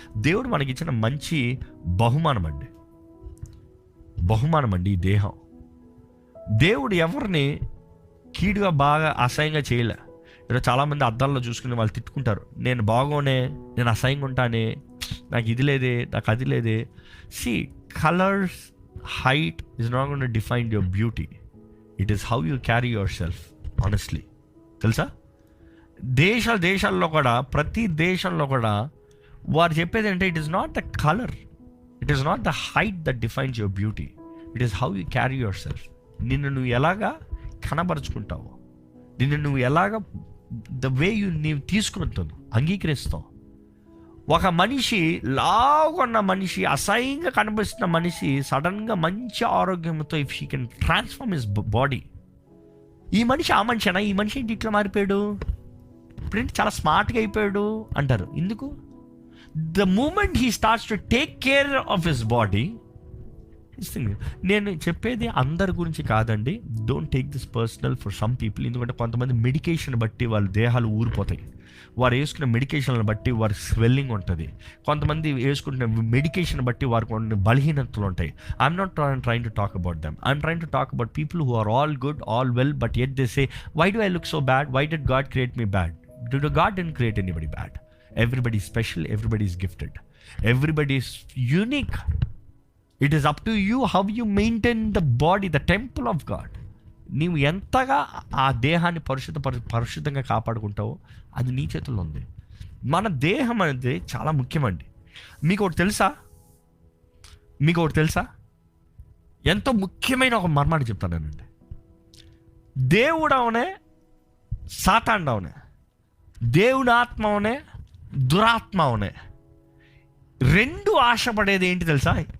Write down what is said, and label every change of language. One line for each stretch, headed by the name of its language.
Telugu: దేవుడు మనకిచ్చిన మంచి బహుమానం అండి ఈ దేహం. దేవుడు ఎవరిని కీడుగా బాగా అసహ్యంగా చేయలే. ఈరోజు చాలామంది అద్దాల్లో చూసుకుని వాళ్ళు తిట్టుకుంటారు, నేను బాగోనే, నేను అసహ్యంగా ఉంటానే, నాకు ఇది లేదే, నాకు అది లేదే.
English: See, colors, height is not going to define your beauty. It is how you carry yourself, honestly.
Telugu: తెలుసా? దేశాల్లో కూడా, ప్రతి దేశంలో కూడా వారు చెప్పేది అంటే
English: It is not the colour, it is not the height that defines your beauty, it is how you carry yourself.
Telugu: నిన్ను నువ్వు ఎలాగా కనబరుచుకుంటావు, నిన్ను నువ్వు ఎలాగా ద వే నీవు తీసుకుంటావు, అంగీకరిస్తావు. ఒక మనిషి, లావుగా మనిషి, అసహ్యంగా కనిపిస్తున్న మనిషి సడన్గా మంచి ఆరోగ్యంతో
English: if she can transform his body,
Telugu: ఈ మనిషి ఆ మనిషినా, ఈ మనిషి ఏంటి ఇట్లా మారిపోయాడు, ఇప్పుడేంటి చాలా స్మార్ట్గా అయిపోయాడు అంటారు. ఎందుకు?
English: The moment he starts to take care of his body.
Telugu: నేను చెప్పేది అందరి గురించి కాదండి.
English: Don't take this personal for some people.
Telugu: ఎందుకంటే కొంతమంది మెడికేషన్ బట్టి వాళ్ళ దేహాలు ఊరిపోతాయి. వారు వేసుకున్న మెడికేషన్లను బట్టి వారికి స్వెల్లింగ్ ఉంటుంది. కొంతమంది వేసుకుంటున్న మెడికేషన్ బట్టి వారికి కొన్ని బలహీనతలు ఉంటాయి.
English: I'm not trying to talk about them. I'm trying to talk about people who are all good, all well, but yet they say, why do I look so bad? Why did God create me bad? God didn't create anybody bad. Everybody is special, everybody is gifted, everybody is unique. It is up to you how you maintain the body, the temple of God.
Telugu: నీవు ఎంతగా ఆ దేహాన్ని పరిశుద్ధంగా కాపాడుకుంటావో అది నీ చేతుల్లో ఉంది. మన దేహం అనేది చాలా ముఖ్యమండి. మీకు ఒకటి తెలుసా? ఎంతో ముఖ్యమైన ఒక మర్మాన్ని చెప్తానండి. దేవుడు అవునే, సాతానుడు అవునే, దేవుని ఆత్మ అవునే, దురాత్మ అవునే, రెండు ఆశపడేది ఏంటి తెలుసా?